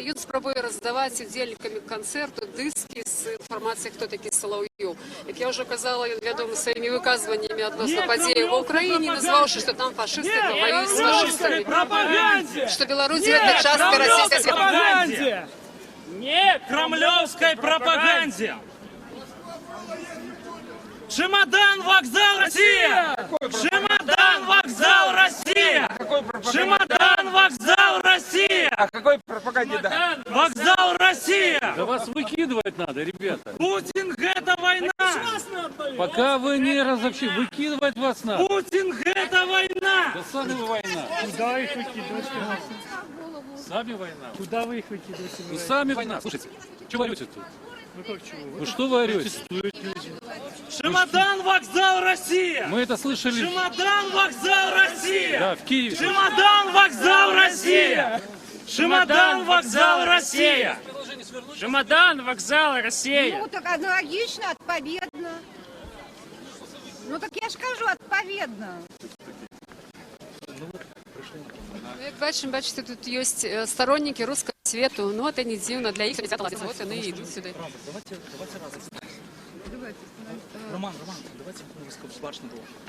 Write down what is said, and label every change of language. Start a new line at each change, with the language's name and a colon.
Belarusian: Ён спрабуе раздаваць удзельнікамі канцэрту дыскі з інфармацыяй, хто такі Салаўёў. Як я ўжо казала, ён вядомы сваімі выказваннямі адносно падзеяў ва ўкраіне, назваўшы, што там фашысты ваююць з фашыстамі, што Беларусь гэта частка расійскай
Russian: пропаганде! Не кремлевской пропаганде! Чемодан, вокзал, Россия! Чемодан, вокзал, Россия! Чемодан, вокзал, Россия! О какой пропаганде, да? Вокзал, Россия! Да вас выкидывать надо, ребята. Путин – это война! Пока вы не разобщи, выкидывать вас надо. Путин – это война! Да сами вы война. Куда их выкидываете? Сами война. Куда вы их выкидываете? Вы сами война. Слушайте, что вы орете тут? Ну как чего? Вы что вы орете? Чемодан, вокзал, Россия! Мы это слышали. Чемодан, вокзал, Россия! Да, в Киеве. Чемодан, вокзал, Россия! Чемодан, вокзал, Россия! Чемодан, вокзал, Россия! Ну, так аналогично, отповедно. Ну, так я ж кажу, отповедно.
Belarusian: Як бачите, тут ёсць
Russian: сторонники русского свету,
Belarusian: ну это не дзіўна, для іх свята ладзіцца, вот яны і ідуць сюды.
Russian: Роман, давайте с башни было.